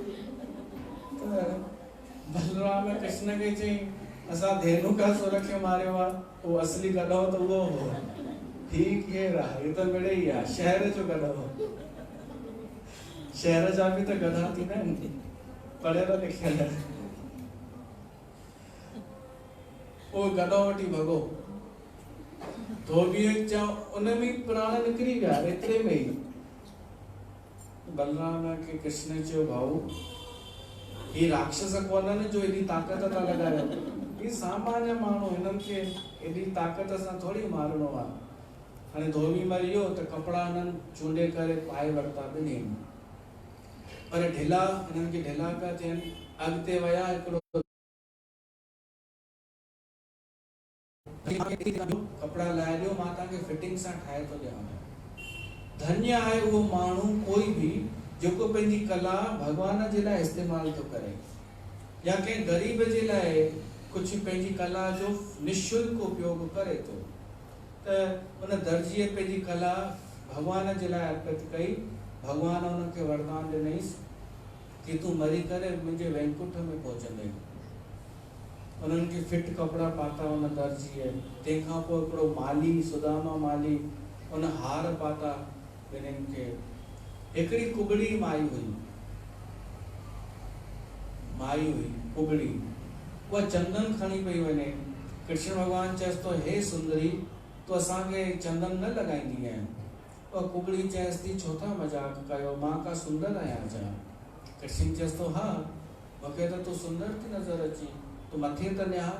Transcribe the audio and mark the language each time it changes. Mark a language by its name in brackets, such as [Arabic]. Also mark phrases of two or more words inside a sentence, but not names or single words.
[Sindhi] बलराम कृष्ण खे चई असां धेनुका सुर खे मारियो आहे उहो असली गधो त उहो हो ठीक केरु आहे हे त मिड़े ई आहे शहर जो गधो शहर जा बि त गधा थींदा आहिनि पढ़ियल लिखियल उहो गधो वठी भॻो धोबीअ चयो उन में प्राण निकिरी विया एतिरे में ई बलराम के कृष्ण चयो भाऊ ही राक्षस कोन्हनि जो एॾी ताक़त था लॻायो, ही सामान्य माण्हू, हिननि खे एॾी ताक़त सां थोरी मारणो आहे। हाणे धोबी मरी वियो त कपिड़ा हिननि चूंडे करे पाए वरिता ॿिन्ही, पर ढिला, हिननि खे ढिला पिया थियनि। अॻिते विया, हिकिड़ो कपिड़ा लाहे ॾियो, मां तव्हांखे फिटिंग सां ठाहे थो ॾियां। धन्य आहे उहो माण्हू कोई बि जेको पंहिंजी कला भॻवान जे लाइ इस्तेमालु थो करे, या कंहिं ग़रीब जे लाइ कुझु पंहिंजी कला जो निशुल्क उपयोग करे थो, त उन दर्जीअ पंहिंजी कला भॻवान जे लाइ अर्पित कई। भॻवान उनखे वरदान ॾिनईसि कि तूं मरी करे मुंहिंजे वैकुंठ में पहुचंदे। उन्हनि खे फिट कपिड़ा पाता उन दर्जीअ। तंहिंखां पोइ हिकिड़ो माली, सुदामा माली, उन हार पाता ॿिन्हिनि खे। हिकिड़ी कुगड़ी माई हुई कुगड़ी, उहा चंदन खणी पई वञे। कृष्ण भॻवान चएसि थो, हे सुंदरी, तूं असांखे चंदन न लॻाईंदी आहीं। उहा कुगड़ी चएसि थी, छो था मज़ाक कयो, मां का सुंदर आहियां छा? कृष्ण चएसि थो, हा, मूंखे त तूं सुंदर थी नज़र अची, तूं मथे त निहार।